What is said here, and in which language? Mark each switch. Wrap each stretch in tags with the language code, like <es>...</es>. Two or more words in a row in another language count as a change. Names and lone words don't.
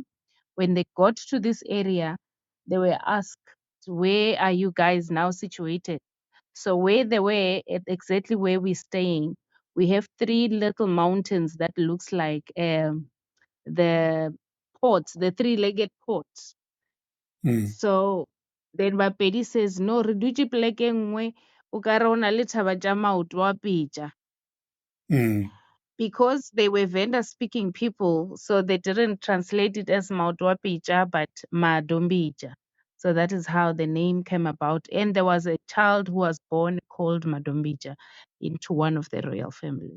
<en>When they got to this area, they were asked, where are you guys now situated? So where they were, at exactly where we're staying, we have three little mountains that looks like the ports, the three-legged ports. Mm, So then Bapedi says, no,</en> <nso>re dutse poleke nngwe, o ka re o na le thaba tša maoto a pija. mm.</nso> <en>Because they were vendor speaking people, so they didn't translate it as</en> <nso>maoto a pija,</nso> <en>but Madombija. So that is how the name came about. And there was a child who was born called Madombija into one of the royal families.</en>